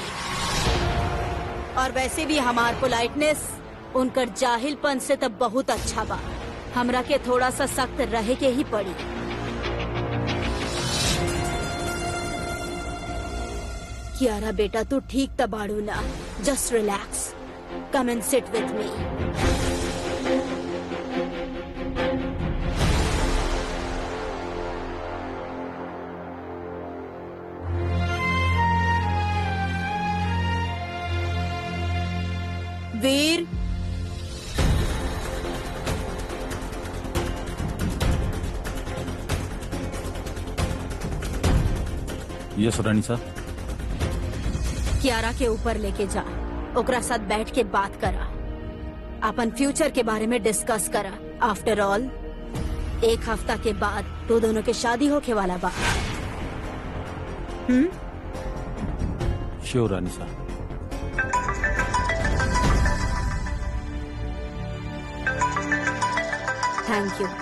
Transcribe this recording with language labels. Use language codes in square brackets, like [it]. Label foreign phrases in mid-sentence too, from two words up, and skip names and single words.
[bho] और वैसे भी हमार पोलाइटनेस उनकर जाहिलपन से तब बहुत अच्छा बा। हमरा के थोड़ा सा सख्त रहे के ही पड़ी। कियारा बेटा, तू ठीक तबाड़ू ना। [en] Just relax, come and sit with me. [bho] वीर, यस रानी सा। कियारा के ऊपर लेके जा, ओकरा साथ बैठ के बात करा, अपन फ्यूचर के बारे में डिस्कस करा। [en] After all [bho] 1 हफ्ता के बाद तो दोनों के शादी होके वाला बा। श्योर रानी सा। [en] Thank you.